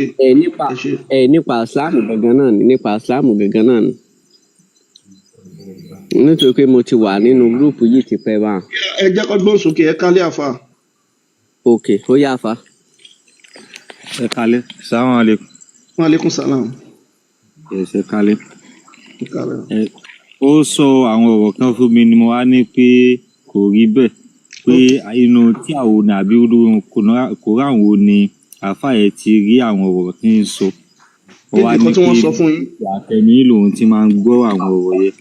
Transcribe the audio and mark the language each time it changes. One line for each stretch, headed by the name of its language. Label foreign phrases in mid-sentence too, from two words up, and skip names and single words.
Yoruba: Nípa Islam gangan náà ni nípa Islam gangan náà ni. Nítorí pé mo ti wà nínú gúrúùpù yìí ti pẹ́ báwọn. Ẹ jẹ́ kọ́ gbóhùn sókè, ẹ kálẹ̀ àfà. Ok, ó yá àfà. Ẹ kálẹ̀,
Arabic: السلام عليكم. وعليكم السلام.
Yoruba: Ẹ kálẹ̀. Ó sọ àwọn ọ̀rọ̀ kan fún mi ni mo wá ní pé kò rí bẹ́ẹ̀ pé inú tí àwọn ní àbí Kùránì wo ni àfáà yẹn ti rí àwọn ọ̀rọ̀ tí ń sọ. Ó wá ní pé àtẹ̀mí lòun ti máa ń gbọ́ àwọn ọ̀rọ̀ yẹn.